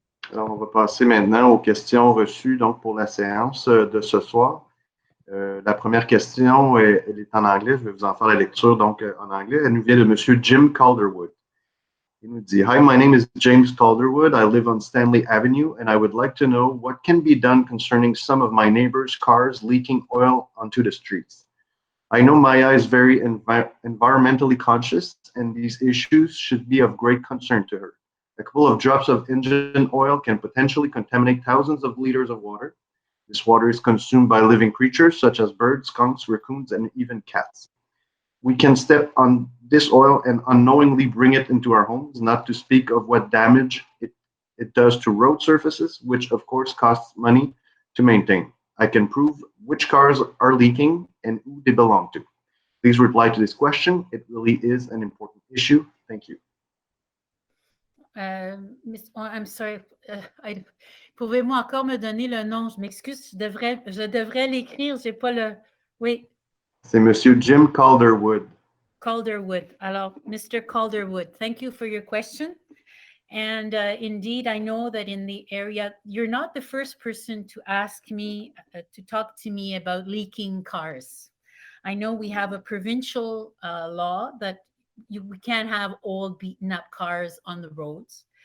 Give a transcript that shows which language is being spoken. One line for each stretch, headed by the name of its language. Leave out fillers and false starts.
French: Alors, on va passer maintenant aux questions reçues donc, pour la séance de ce soir. La première question, elle est en anglais. Je vais vous en faire la lecture donc en anglais. Elle nous vient de M. Jim Calderwood. Il nous dit,
English: Hi, my name is James Calderwood. I live on Stanley Avenue, and I would like to know what can be done concerning some of my neighbors' cars leaking oil onto the streets. I know Maya is very environmentally conscious, and these issues should be of great concern to her. A couple of drops of engine oil can potentially contaminate thousands of liters of water. This water is consumed by living creatures such as birds, skunks, raccoons, and even cats. We can step on this oil and unknowingly bring it into our homes, not to speak of what damage it does to road surfaces, which of course costs money to maintain. I can prove which cars are leaking and who they belong to. Please reply to this question. It really is an important issue. Thank you. I'm sorry.
French: Pouvez-vous encore me donner le nom? Je m'excuse, je devrais l'écrire. J'ai pas le. Oui. C'est Monsieur Jim Calderwood. Calderwood. Alors, Mr.
English: Calderwood, thank you for your question. And indeed, I know that in the area, you're not the first person to ask me, to talk to me about leaking cars. I know we have a provincial law that we can't have old beaten up cars on the roads.